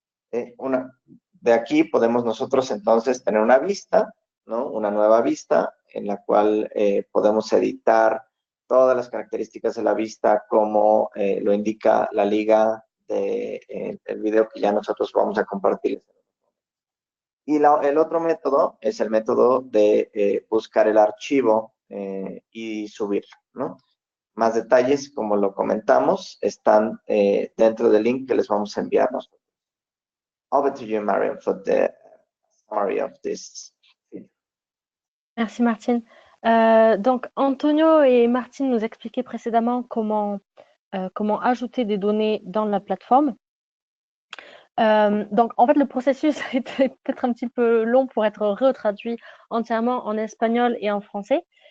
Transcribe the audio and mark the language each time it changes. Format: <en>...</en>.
<es>De aquí podemos nosotros entonces tener una vista, ¿no?, una nueva vista en la cual podemos editar todas las características de la vista como lo indica la liga del video que ya nosotros vamos a compartir. Y el otro método es el método de buscar el archivo y subirlo, ¿no? Más detalles, como lo comentamos, están dentro del link que les vamos a enviar nosotros.</es> <en>Over to you, Mariam, for the summary of this video.</en> <fr>Merci, Martine. Donc, Antonio et Martine nous expliquaient précédemment comment ajouter des données dans la plateforme. Donc, en fait, le processus était peut-être un petit peu long pour être retraduit entièrement en espagnol et en français.</fr>